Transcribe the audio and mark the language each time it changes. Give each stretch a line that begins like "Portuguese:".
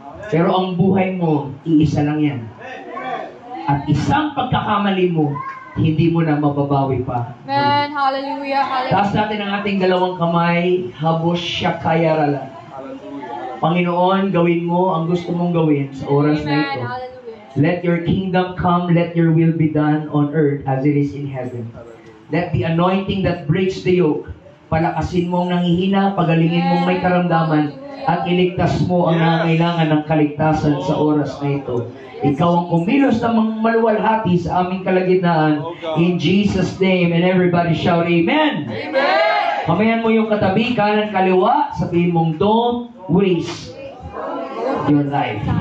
Filipino: Pero ang buhay mo, iisa lang yan. At isang pagkakamali mo, hindi mo na mababawi pa. Amen. Hallelujah. Hallelujah. Taas natin ang ating dalawang kamay, habos siya kayarala. Panginoon, gawin mo ang gusto mong gawin sa oras na Amen. ito. Hallelujah.
English: Let your kingdom come, let your will be done on earth as it is in heaven. Let the anointing that breaks the yoke,
Filipino: palakasin mo ang nanghihina, pagalingin mong may karamdaman, at iligtas mo ang nangangailangan ng kaligtasan sa oras na ito. Ikaw ang kumilos na maluwalhati sa aming kalagitnaan.
English: In Jesus' name, and everybody shout, Amen! Amen.
Filipino: Kamayan mo yung katabi, kanan kaliwa, sabihin mong,
English: don't waste your life.